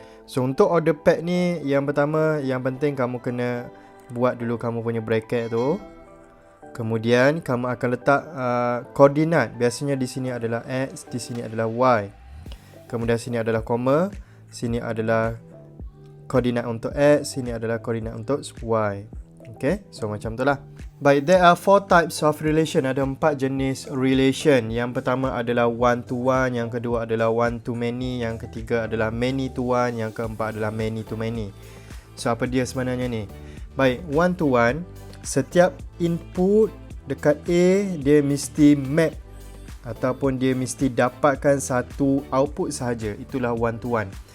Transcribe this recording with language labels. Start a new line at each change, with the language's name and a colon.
Malay: So untuk order pair ni, yang pertama, yang penting kamu kena buat dulu kamu punya bracket tu. Kemudian kamu akan letak koordinat. Biasanya di sini adalah x, di sini adalah y. Kemudian sini adalah koma, sini adalah koordinat untuk x, sini adalah koordinat untuk y. So macam tu lah.
English: Baik, there are 4 types of relation.
Malay: Ada 4 jenis relation. Yang pertama adalah one to one, yang kedua adalah one to many, yang ketiga adalah many to one, yang keempat adalah many to many. So apa dia sebenarnya ni? Baik, one to one, setiap input dekat A dia mesti map ataupun dia mesti dapatkan satu output sahaja. Itulah one to one.